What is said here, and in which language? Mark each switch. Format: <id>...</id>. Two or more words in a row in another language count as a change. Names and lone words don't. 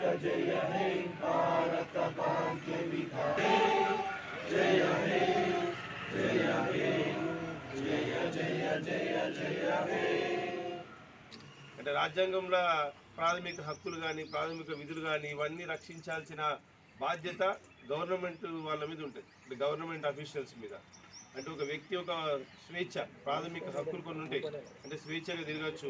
<hi>जय हे भारत भाग्य विधाते जय हे जय हे जय जय जय जय हे</hi> <te>అంటే రాజ్యాంగంలో ప్రాథమిక హక్కులు కానీ ప్రాథమిక విధులు కానీ ఇవన్నీ రక్షించాల్సిన బాధ్యత గవర్నమెంట్ వాళ్ళ మీద ఉంటుంది, అంటే</te> <en>government officials</en> <te>మీద. అంటే ఒక వ్యక్తి ఒక స్వేచ్ఛ, ప్రాథమిక హక్కులు కొన్ని ఉంటాయి, అంటే స్వేచ్ఛగా తిరగచ్చు.</te>